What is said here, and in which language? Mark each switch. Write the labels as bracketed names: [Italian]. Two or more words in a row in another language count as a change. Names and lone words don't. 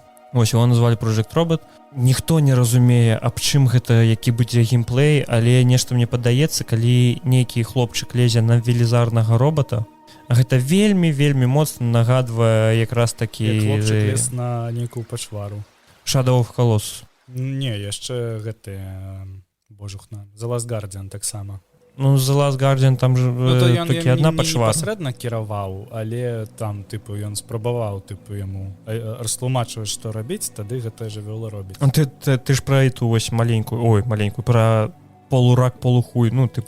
[Belarusian] Ось его назвалі Project Robot. Ніхто не разумее, аб чым гэта, які будзе геймплей, але нешта мне падаецца, калі нейкі хлопчык лезе на велізарнага робота, гэта вельмі моцна нагадвае якраз такі хлопчык лез на нейкую пачвару. Shadow of Colossus. Не, яшчэ гэты божухна The Last Guardian таксама. Ну, The Last Guardian, там же толькі адна пачвара. Непасрэдна кіраваў, але там, тыпу, ён спрабаваў, тыпу, яму растлумачваць, што рабіць, тады гэта жывёла робіць. Ты ж пра эту вось маленькую, пра полурак, полухуй, ну, тыпу,